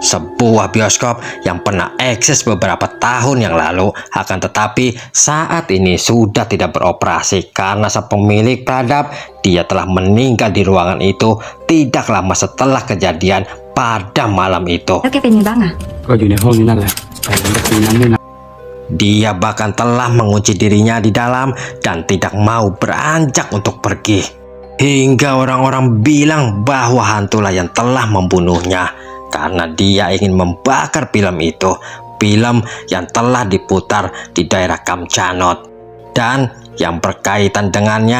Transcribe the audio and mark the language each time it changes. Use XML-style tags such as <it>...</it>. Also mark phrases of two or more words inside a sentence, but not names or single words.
<id>Sebuah bioskop yang pernah eksis beberapa tahun yang lalu, akan tetapi saat ini sudah tidak beroperasi karena sang pemilik peradab dia telah meninggal di ruangan itu tidak lama setelah kejadian pada malam itu.</id> <th>แล้วแกเป็นยังไงบ้างอะ ก็อยู่ในห้องนี้นั่นแหละแต่หลังจากนั้นไม่นาน</th> <id>Dia bahkan telah mengunci dirinya di dalam dan tidak mau beranjak untuk pergi. Hingga orang-orang bilang bahwa hantulah yang telah membunuhnya karena dia ingin membakar film itu, film yang telah diputar di daerah Kamchanot dan yang berkaitan dengannya.</id>